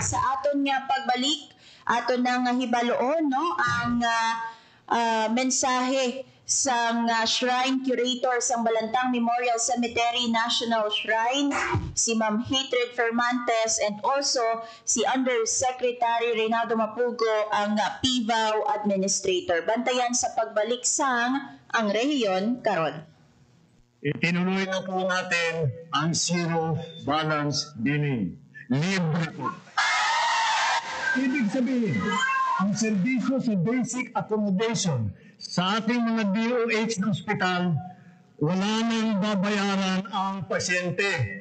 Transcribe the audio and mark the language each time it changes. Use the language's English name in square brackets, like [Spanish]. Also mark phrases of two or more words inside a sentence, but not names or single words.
[Hiligaynon] Sa aton nga pagbalik, aton nga hibaloon no ang mensahe sang Shrine Curator sang Balantang Memorial Cemetery National Shrine, si Ma'am Hatred Fermantes, [English] and also [Hiligaynon] si Undersecretary Reynaldo Mapugo, ang PIVAW Administrator. Bantayan sa pagbalik sang ang rehiyon karon. [Filipino] Itinuloy na po natin ang zero balance billing. Libre po. Ibig sabihin, ang serbisyo sa [English] basic accommodation [Filipino] sa ating mga DOH na ospital, wala nang babayaran ang pasyente.